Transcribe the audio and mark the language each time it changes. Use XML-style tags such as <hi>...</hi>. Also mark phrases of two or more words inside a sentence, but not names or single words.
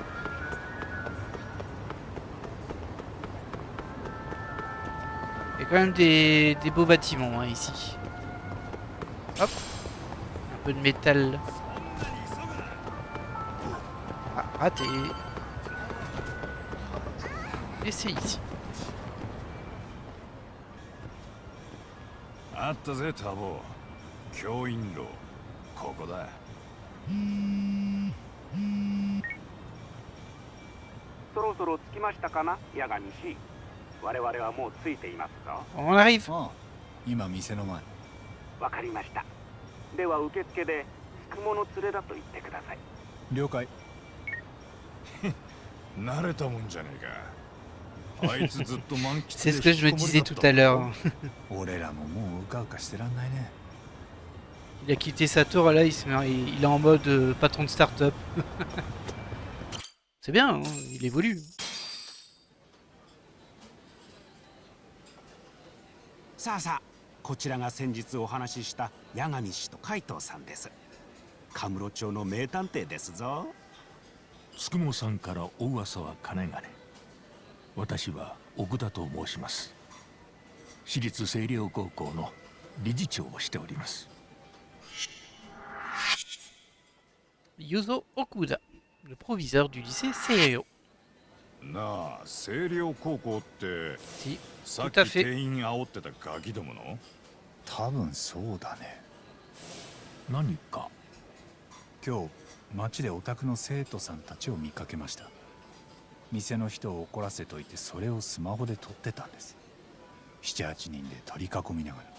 <fr>Il y a quand même des beaux bâtiments, hein, ici. Hop. Un peu de métal. Ah, raté. Et c'est ici.</fr> <ja>あったぜタボ教員楼ここだそろそろ着きましたかな、八神氏。我々はもう着いていますぞ。</ja> <fr>On arrive.</fr> <ja>ああ、今店の前。わかりました。では受付でつくもの連れだと言ってください。了解。慣れたもんじゃねえか。あいつずっと満喫</ja> <fr>C'est</fr> <ja>で</ja> <fr>ce que je me</fr> <ja>引きこもり</ja> <fr>disais</fr> <ja>だった</ja> <fr>tout à l'heure.</fr> <ja>俺らももううかうかしてらんないね。</ja> <fr>Il a quitté sa tour et là il est en mode patron de start-up. C'est bien, hein, il évolue.</fr> <ja>さあさあ、こちらが先日お話しした八神氏と海藤さんです。カムロ町の名探偵ですぞ。つくもさんからお噂はかねがね。私は奥田と申します。私立星稜高校の理事長をしております。</ja> <fr>Yuzo Okuda, le proviseur du lycée Seirio.</fr> <ja>なあ、星稜高校って</ja> <fr>Si,</fr> <ja>さっ</ja> <fr>tout à</fr> <ja>き</ja> <fr>fait.</fr> <ja>店員煽ってたガキどもの？多分そうだね。何か？今日街でオタクの生徒さんたちを見かけました。店の人を怒らせといてそれをスマホで撮ってたんです。7、8人で取り囲みながら。</ja>